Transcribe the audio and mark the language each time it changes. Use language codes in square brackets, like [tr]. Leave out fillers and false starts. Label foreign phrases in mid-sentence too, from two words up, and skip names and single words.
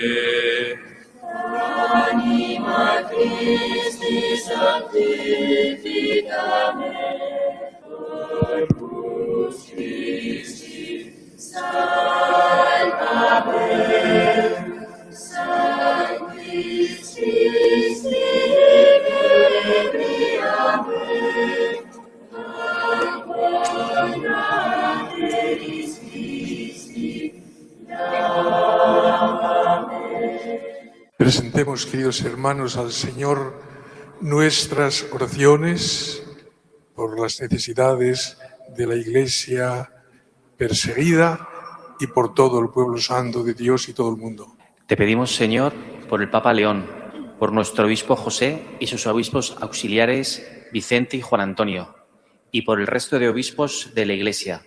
[la] Anima Christi sanctificame, Corpus Christi salvame, Sanguis Christi inebriame, Aqua Nateris Christi lavame. [es] presentemos, queridos hermanos, al Señor nuestras oraciones por las necesidades de la Iglesia perseguida y por todo el pueblo santo de Dios y todo el mundo. Te pedimos, Señor, por el Papa León, por nuestro obispo José y sus obispos auxiliares Vicente y Juan Antonio, y por el resto de obispos de la Iglesia.